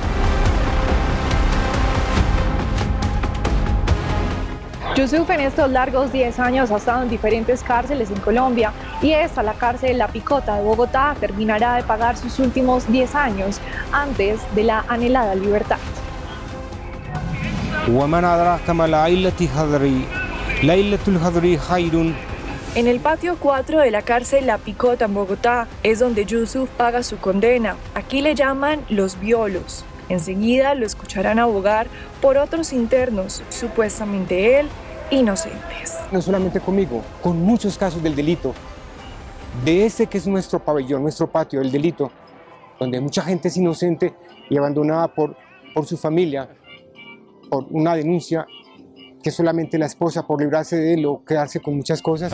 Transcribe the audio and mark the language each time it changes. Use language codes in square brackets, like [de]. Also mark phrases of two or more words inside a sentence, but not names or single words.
[es] Yusuf en estos largos 10 años ha estado en diferentes cárceles en Colombia y esta, la cárcel La Picota de Bogotá, terminará de pagar sus últimos 10 años antes de la anhelada libertad. [ar] ومن أدراك ما ليلة القدر ليلة القدر خير [es] En el patio 4 de la cárcel La Picota en Bogotá es donde Yusuf paga su condena. Aquí le llaman los violos. Enseguida lo escucharán abogar por otros internos, supuestamente él, inocentes. No solamente conmigo, con muchos casos del delito, de ese que es nuestro pabellón, nuestro patio, el delito, donde mucha gente es inocente y abandonada por su familia, por una denuncia que solamente la esposa por librarse de él o quedarse con muchas cosas.